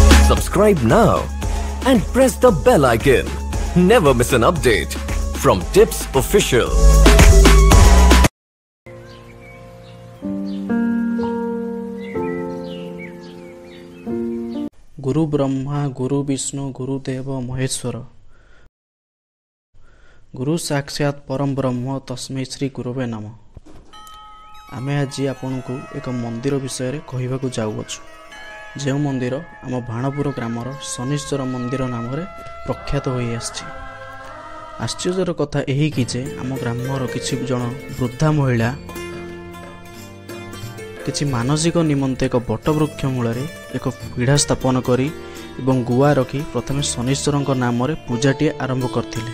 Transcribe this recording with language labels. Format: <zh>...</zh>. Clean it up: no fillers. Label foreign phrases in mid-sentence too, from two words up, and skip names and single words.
<en>Subscribe now and press the bell icon. Never miss an update from Tips Official.</en> <sa>गुरु ब्रह्मा गुरु विष्णु गुरुदेव महेश्वर गुरु साक्षात परम ब्रह्म तस्मै श्री गुरुवे नम।</sa> <or>ଆମେ ଆଜି ଆପଣଙ୍କୁ ଏକ ମନ୍ଦିର ବିଷୟରେ କହିବାକୁ ଯାଉଛୁ, ଯେ ମନ୍ଦିର ଆମ ଭାଣପୁର ଗ୍ରାମର ଶନିଶ୍ଚର ମନ୍ଦିର ନାମରେ ପ୍ରଖ୍ୟାତ ହୋଇ ଅଛି। ଆଶ୍ଚର୍ଯ୍ୟର କଥା ଏହି କି ଯେ ଆମ ଗ୍ରାମର କିଛି ଜଣ ବୃଦ୍ଧା ମହିଳା କିଛି ମାନସିକ ନିମନ୍ତେ ଏକ ବଟବୃକ୍ଷ ମୂଳ ଏକ ପିଢ଼ା ସ୍ଥାପନ କରି ଏବଂ ଗୁଆ ରଖି ପ୍ରଥମେ ଶନିଶ୍ଚର ନାମରେ ପୂଜାଟି ଆରମ୍ଭ କରିଥିଲେ।</or>